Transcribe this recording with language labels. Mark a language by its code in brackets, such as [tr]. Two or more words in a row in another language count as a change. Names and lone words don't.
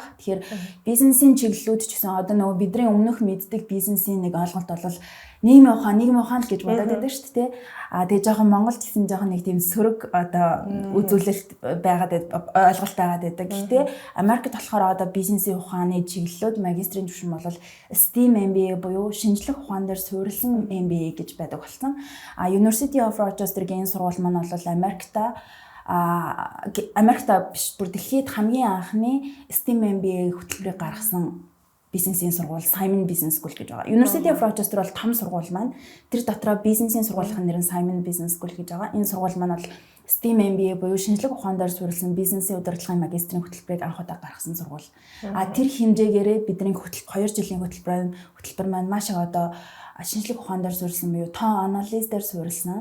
[mn] Тэгэхээр бизнесийн чиглэлүүд ч гэсэн нөгөө бидний өмнөх мэддэг бизнесийн нэг ойлголт бол нийгмийн ухаан л гэж бодоод байдаг шүү дээ. Тэгээ жоохон Монголд гэсэн жоохон нэг тийм сөрөг үзүүлэлт байгаад ойлголт байгаад байдаг. Гэхдээ Америкт болохоор бизнесийн ухааны чиглэлүүд магистрийн түвшин бол [en] STEM MBA [mn] буюу шинжлэх ухаан дээр суурилсан MBA гэж байдаг болсон. University of Rochester-гийн сургууль маань бол Америкта биш бүр дэлхийд хамгийн анхны [en] STEM MBA [mn] хөтөлбөрийг гаргасан бизнесийн сургууль Simon Business School гэж байгаа. University of Rochester бол том сургууль маань. Тэр дотроо бизнесийн сургуулийн нэр нь Simon Business School гэж байгаа. Энэ сургууль маань бол [en] STEM MBA [mn] буюу шинжлэх ухаан дээр суурилсан бизнесийн удирдлагын магистрийн хөтөлбөрийг анх удаа гаргасан сургууль. Тэр хэмжээгээрээ бидний 2 жилийн хөтөлбөр маань маш их шинжлэх ухаан дээр суурилсан буюу тоон анализ дээр суурилсан.